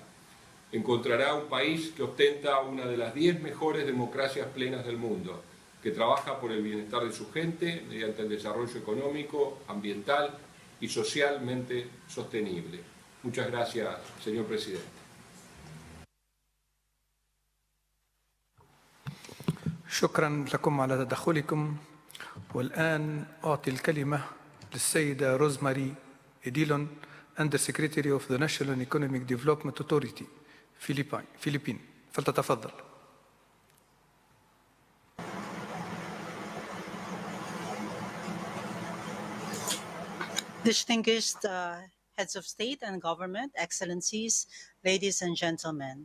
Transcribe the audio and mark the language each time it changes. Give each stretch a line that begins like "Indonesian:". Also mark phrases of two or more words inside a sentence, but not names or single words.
Spanish: Encontrará un país que ostenta una de las 10 mejores democracias plenas del mundo, que trabaja por el bienestar de su gente mediante el desarrollo económico, ambiental y socialmente sostenible. Muchas gracias, señor presidente.
Arabic: شكرا لكم على تدخلكم. والآن أعطي الكلمة للسيدة روزماري إديلون
English: Under Secretary of the National Economic Development Authority
Arabic: فلبين فلتتفضل.
English: Distinguished heads of state and government, excellencies, ladies and gentlemen.